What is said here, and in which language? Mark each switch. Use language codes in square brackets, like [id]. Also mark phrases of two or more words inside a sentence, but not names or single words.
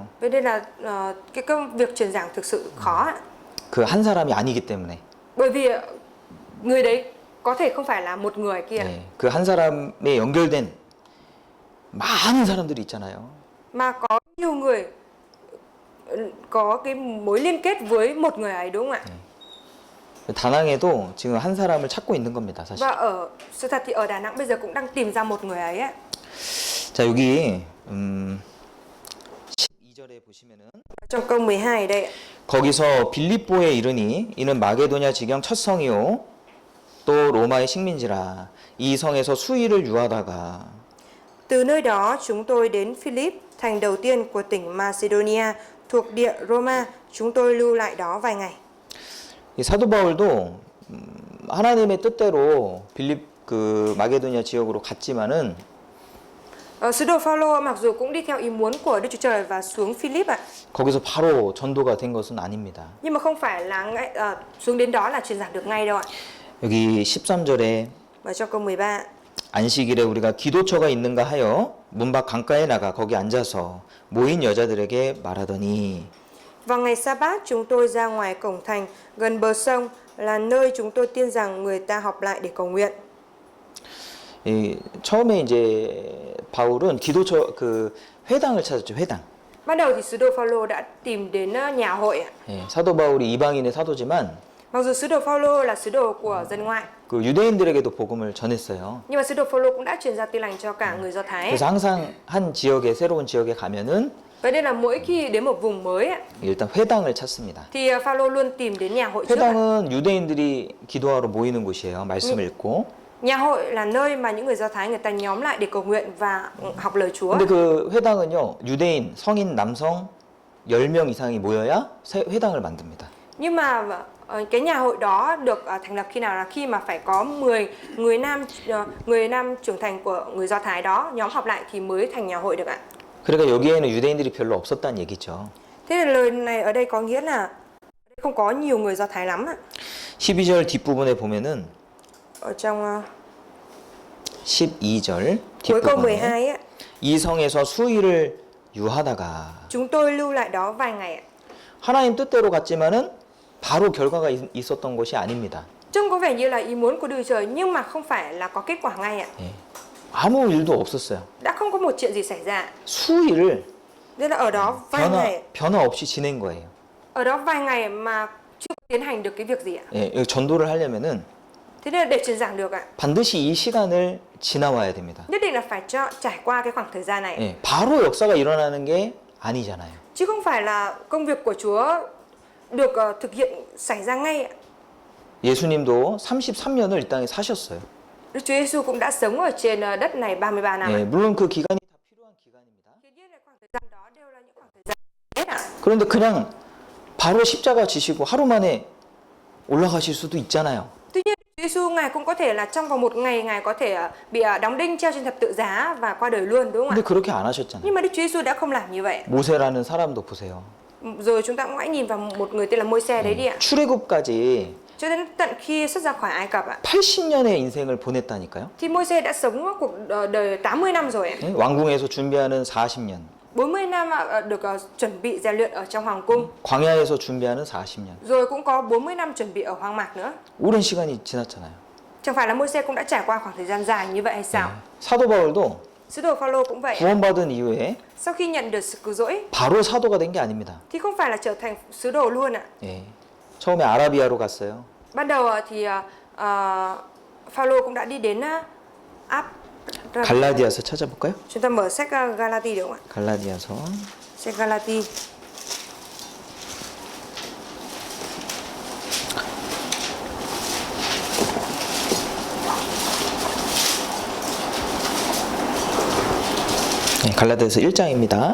[vi] Vậy nên là cái công việc truyền giảng thực sự khó ạ. [ko] 그 한 사람이 아니기 때문에 [vi] Bởi vì người đấy có thể không phải là một người kia [ko] 예, 그 한 사람에 연결된 많은 사람들이 있잖아요. [vi] mà có nhiều người có cái mối liên kết với một người ấy đúng không ạ? [ko] 다낭에도 지금 한 사람을 찾고 있는 겁니다, 사실. [vi] Và ở sự thật thì ở Đà Nẵng bây giờ cũng đang tìm ra một người ấy ạ. [ko] 자, 여기 12절에 보시면은 [vi] Trong câu 12 đây ạ. [ko] 거기서 빌립보에 이르니 이는 마게도냐 지경 첫 성이요 또 로마의 식민지라 이 성에서 수의를 유하다가 [vi] Từ nơi đó chúng tôi đến Philip, thành đầu tiên của tỉnh Macedonia thuộc địa Roma. Chúng tôi lưu lại đó vài ngày. [ko] 이 사도 바울도 하나님의 뜻대로 빌립 그 마게도냐 지역으로 갔지만은 [vi] Sứ đồ Phaolô mặc dù cũng đi theo ý muốn của Đức Chúa Trời và xuống Philip ạ, [ko] 거기서 바로 전도가 된 것은 아닙니다. [vi] nhưng mà không phải là xuống đến đó là truyền giảng được ngay đâu ạ. [ko] 여기 13절에 [vi] Và trong câu 13, [ko] 안식일에 우리가 기도처가 있는가 하여 문 밖 강가에 나가 거기 앉아서 모인 여자들에게 말하더니 [vi] vào ngày Sa-bát chúng tôi ra ngoài cổng thành gần bờ sông là nơi chúng tôi tin rằng người ta họp lại để cầu nguyện. [ko] 처음에 이제 바울은 기도처 그 회당을 찾았죠. 회당. [vi] Ban đầu thì sứ đồ Phaolô đã tìm đến nhà hội ạ. [ko] 사도 바울이 이방인의 사도지만 [vi] Mặc dù sứ đồ Phaolô là sứ đồ của dân ngoại, [ko] 그 유대인들에게도 복음을 전했어요. [vi] nhưng mà sứ đồ Phaolô cũng đã truyền ra tin lành cho cả người Do Thái. [ko] 그래서 항상 한 지역에 새로운 지역에 가면은 [vi] Vậy nên là mỗi khi đến một vùng mới ạ, [ko] 일단 회당을 찾습니다. [vi] thì Phaolô luôn tìm đến nhà hội trước ạ. [ko] 회당은 유대인들이 기도하러 모이는 곳이에요. 말씀을 읽고. [vi] Nhà hội là nơi mà những người Do Thái người ta nhóm lại để cầu nguyện và học lời Chúa. [ko] 근데 그 회당은요. 유대인, 성인, 남성 10명 이상이 모여야 회당을 만듭니다. [vi] Nhưng mà cái nhà hội đó được thành lập khi nào, là khi mà phải có 10 người nam trưởng thành của người Do Thái đó nhóm họp lại thì mới thành nhà hội được ạ. [ko] 그러니까 여기에는 유대인들이 별로 없었다는 얘기죠. [vi] Thế thì lời này ở đây có nghĩa là không có nhiều người Do Thái lắm ạ. [ko] 12절 뒷부분에 보면은 [vi] Ở trong [ko] 12절 [vi] cuối câu [ko] 뒷부분에 [vi] 12 á, [ko] 이 성에서 수의를 유하다가 [vi] chúng tôi lưu lại đó vài ngày ạ. [ko] 하나님 뜻대로 갔지만은 바로 결과가 있었던 것이 아닙니다. [vi] Trông có vẻ như là ý muốn của Đức Trời nhưng mà không phải là có kết quả ngay ạ. [ko] 아무 일도 없었어요. [vi] Đã không có một chuyện gì xảy ra. [ko] 수의를 [vi] Nên là ở đó vài ngày, [ko] 변화 없이 지낸 거예요. [vi] ở đó vài ngày mà chưa tiến hành được cái việc gì ạ. [ko] 예, 전도를 하려면은 [vi] Thế nên là để truyền giảng được ạ, [ko] 반드시 이 시간을 지나와야 됩니다. [vi] nhất định là phải trải qua cái khoảng thời gian này. [ko] 예, 바로 역사가 일어나는 게 아니잖아요. [vi] Chứ không phải là công việc của Chúa được thực hiện xảy ra ngay ạ. [ko] 예수님도 33년을 이 땅에 사셨어요. [vi] Đức Chúa Giêsu cũng đã sống ở trên đất này 33 năm. [ko] 예, 물론 그 기간이 다 필요한 기간입니다. [vi] Hiển nhiên là khoảng thời gian đó đều là những khoảng thời gian hết ạ. [ko] 그런데 그냥 바로 십자가 지시고 하루 만에 올라가실 수도 있잖아요. [vi] Tuy nhiên Chúa Giêsu Ngài cũng có thể là trong vòng một ngày Ngài có thể bị đóng đinh treo trên thập tự giá và qua đời luôn, đúng không [ko] 근데 [vi] ạ? [ko] 그렇게 안 하셨잖아요. [vi] Nhưng mà Đức Chúa Giêsu đã không làm như vậy. [ko] 모세라는 사람도 보세요. [vi] Rồi chúng ta cũng hãy nhìn vào một người tên là Môi-se đấy đi ạ. [ko] 출애굽까지 [vi] Cho đến tận khi xuất ra khỏi Ai Cập ạ, [ko] 80년의 인생을 보냈다니까요. [vi] thì Môi-se đã sống cuộc đời 80 năm rồi ạ. [ko] 네? 왕궁에서 준비하는 40년, [vi] 40 năm được chuẩn bị rèn luyện ở trong hoàng cung, [ko] 광야에서 준비하는 40년. [vi] rồi cũng có 40 năm chuẩn bị ở hoang mạc nữa. [ko] 오랜 시간이 지났잖아요. [vi] Chẳng phải là Môi-se cũng đã trải qua khoảng thời gian dài như vậy hay sao? [ko] 사도 바울도 [vi] Sứ đồ Phao-lô cũng vậy. [ko] 구원받은 이후에 [vi] Sau khi nhận được sự cứu rỗi [ko] 바로 사도가 된 게 아닙니다. [vi] thì không phải là trở thành sứ đồ luôn ạ. [ko] 예. 처음에 아라비아로 갔어요. [vi] Ban đầu thì Phao-lô cũng đã đi đến [ko] 갈라디아서 찾아볼까요? [vi] Chúng ta mở sách Galati được không ạ? [ko] 갈라디아서 [vi] Sách Galati. [ko] 네, 갈라디아서 1장입니다.